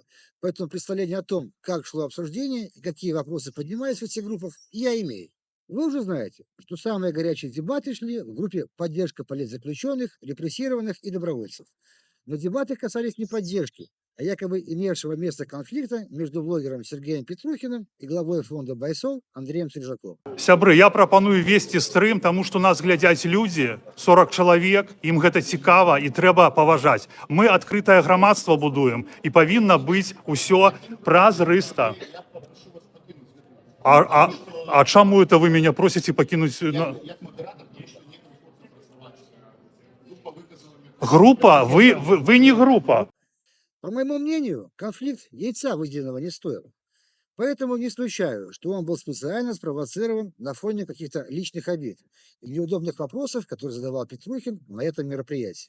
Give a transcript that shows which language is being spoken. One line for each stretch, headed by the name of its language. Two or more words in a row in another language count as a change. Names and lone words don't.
Russian: Поэтому представление о том, как шло обсуждение и какие вопросы поднимались в этих группах, я имею. Вы уже знаете, что самые горячие дебаты шли в группе «Поддержка политзаключенных, репрессированных и добровольцев». Но дебаты касались не поддержки, а якобы имевшего место конфликта между блогером Сергеем Петрухиным и главой фонда «Байсол» Андреем Стрижаком.
Belarusian: Сябры, я прапаную весці стрым, таму што нас глядзяць людзі, 40 чалавек, ім гэта цікава і трэба паважаць. Мы адкрытае грамадства будуем і павінна быць усё празрыста.
Russian: А чаму это вы меня просите покинуть? Группа? Вы не группа. По моему мнению, конфликт яйца выеденного не стоил. Поэтому не исключаю, что он был специально спровоцирован на фоне каких-то личных обид и неудобных вопросов, которые задавал Петрухин на этом мероприятии.